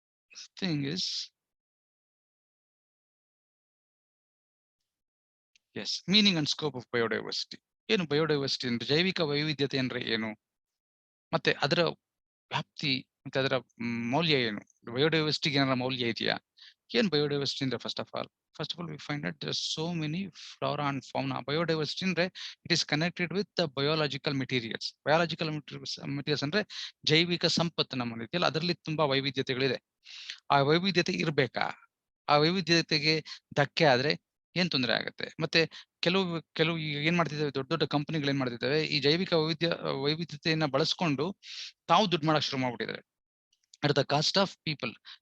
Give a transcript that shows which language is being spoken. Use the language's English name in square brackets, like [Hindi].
[English] The thing is, yes, meaning and scope of biodiversity. [Kannada] ಏನು biodiversity ಅಂದ್ರೆ? ಜೈವಿಕ ವೈವಿಧ್ಯತೆ ಅಂದ್ರೆ ಏನು, ಮತ್ತೆ ಅದರ ವ್ಯಾಪ್ತಿ, ಮತ್ತೆ ಅದರ ಮೌಲ್ಯ ಏನು? ಬಯೋಡೈವರ್ಸಿಟಿಗೆ ಏನಾರ ಮೌಲ್ಯ ಇದೆಯಾ? ಏನು ಬಯೋಡೈವರ್ಸಿಟಿ ಅಂದ್ರೆ? [English] First of all we find that there are so many flora and fauna. Biodiversity ಅಂದ್ರೆ it is connected with the biological materials. [Kannada] Biological materials ಅಂದ್ರೆ ಜೈವಿಕ ಸಂಪತ್ತು ನಮ್ಮಲ್ಲಿ ಇದೆಯಲ್ಲ, ಅದರಲ್ಲಿ ತುಂಬಾ ವೈವಿಧ್ಯತೆಗಳಿದೆ. ಆ ವೈವಿಧ್ಯತೆ ಇರ್ಬೇಕಾ? ಆ ವೈವಿಧ್ಯತೆಗೆ ಧಕ್ಕೆ ಆದ್ರೆ ಏನ್ ತೊಂದರೆ ಆಗುತ್ತೆ? ಮತ್ತೆ ಕೆಲವು ಏನ್ ಮಾಡ್ತಿದ್ದಾವೆ, ದೊಡ್ಡ ಕಂಪನಿಗಳು ಏನ್ ಮಾಡ್ತಿದ್ದಾವೆ, ಈ ಜೈವಿಕ ವೈವಿಧ್ಯತೆಯನ್ನ ಬಳಸ್ಕೊಂಡು ತಾವು ದುಡ್ಡು ಮಾಡಕ್ ಶುರು ಮಾಡ್ಬಿಟ್ಟಿದ್ದಾರೆ [English] At the cost of people.